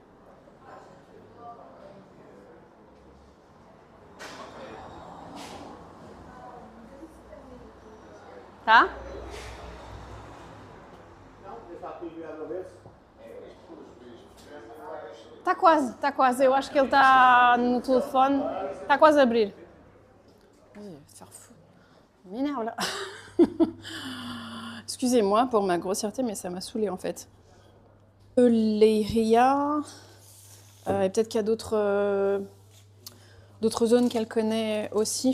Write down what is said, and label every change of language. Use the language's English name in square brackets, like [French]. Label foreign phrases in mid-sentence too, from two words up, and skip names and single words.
[Portuguese] Tá? Está quase. Eu acho que ele está no telefone. Está quase a abrir. [French] Faire fou. M'énerve là. Excusez-moi pour ma grossièreté, mais ça m'a saoulée en fait. Leiria. Et peut-être qu'il y a d'autres zones qu'elle connaît aussi.